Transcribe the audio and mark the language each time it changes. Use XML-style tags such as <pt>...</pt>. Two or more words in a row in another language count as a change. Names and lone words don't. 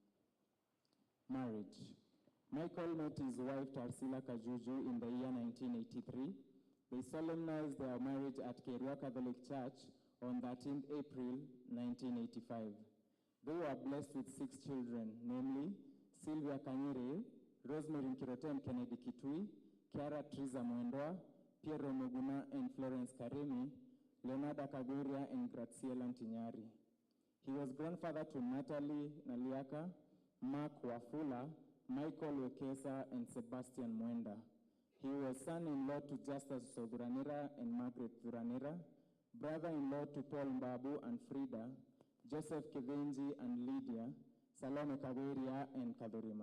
<en>Marriage. Michael met his wife Tarsila Kajuju in the year 1983. They solemnized their marriage at Kerua Catholic Church on 13th April 1985. They were blessed with 6 children, namely Sylvia Kanyire, Rosemary Nkirotem Kennedy Kitui, Kiara Triza Mwendwa, Piero Muguna and Florence Karemi, Leonardo Kaguria and Graciela Ntinyari. He was grandfather to Natalie Naliaka, Mark Wafula, Michael Wekesa, and Sebastian Mwenda. He was son-in-law to Justice Soduranira and Margaret Duranira, brother-in-law to Paul Mbaabu and Frida, Joseph Kivenji and Lydia, Salome Kaweria and Kadorima.</en>